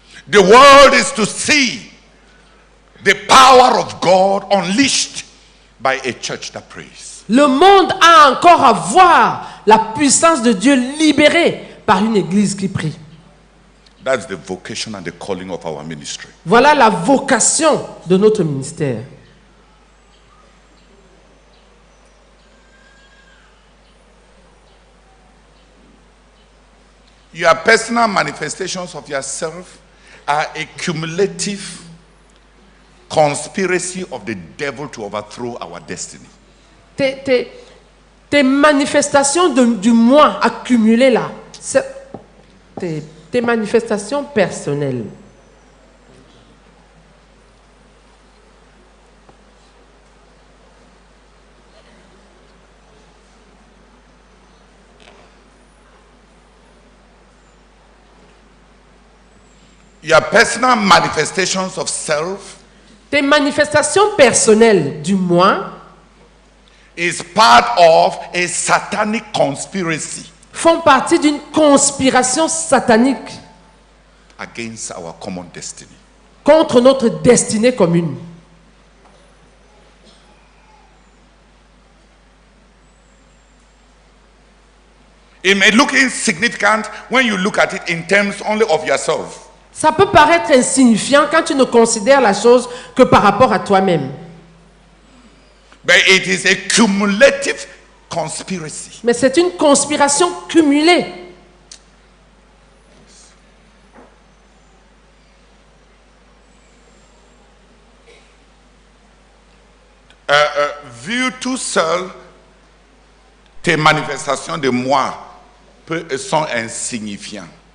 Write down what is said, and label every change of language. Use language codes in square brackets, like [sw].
[en] The world is to see the power of God unleashed by a church that prays. [fr] Le monde a encore à voir la puissance de Dieu libérée par une église qui prie. [en] That's the vocation and the calling of our ministry. [fr] Voilà la vocation de notre ministère. [en] Your personal manifestations of yourself are a cumulative conspiracy of the devil to overthrow our destiny. [fr] Tes manifestations du moi accumulées là, tes manifestations personnelles. [en] Your personal manifestations of self [fr] Tes manifestations personnelles du moi [en] is part of a satanic conspiracy [fr] font partie d'une conspiration satanique [en] against our common destiny. [fr] contre notre destinée commune. [en] It may look insignificant when you look at it in terms only of yourself. [fr] Ça peut paraître insignifiant quand tu ne considères la chose que par rapport à toi-même. [en] But it is a cumulative conspiracy. [fr] Mais c'est une conspiration cumulée. Vu tout seul, tes manifestations de moi sont insignifiants.